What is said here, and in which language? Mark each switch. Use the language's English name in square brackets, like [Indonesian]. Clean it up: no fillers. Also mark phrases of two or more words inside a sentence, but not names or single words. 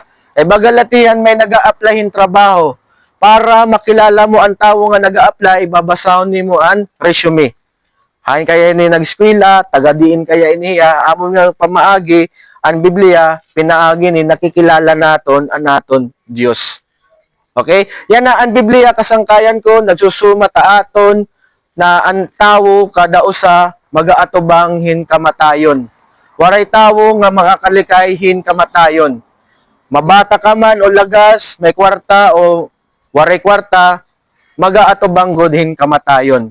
[Waray] Bagalatihan may naga-apply hin trabaho para makilala mo ang tawo nga naga-apply babasahon nimo ang resume. Hain kaya ni nag-eskwela, taga-diin kaya iniya, amo nga pamaagi ang Biblia pinaagi ni nakikilala naton ang naton Dios. Okay? Yan na ang Biblia kasangkayan ko, nagsusuma taaton na ang tawo kada usa magaatubang hin kamatayon. Waray tawo nga makakalikay hin kamatayon. Mabata ka man o lagas, may kwarta o waray kwarta, magaatubang god hin kamatayon.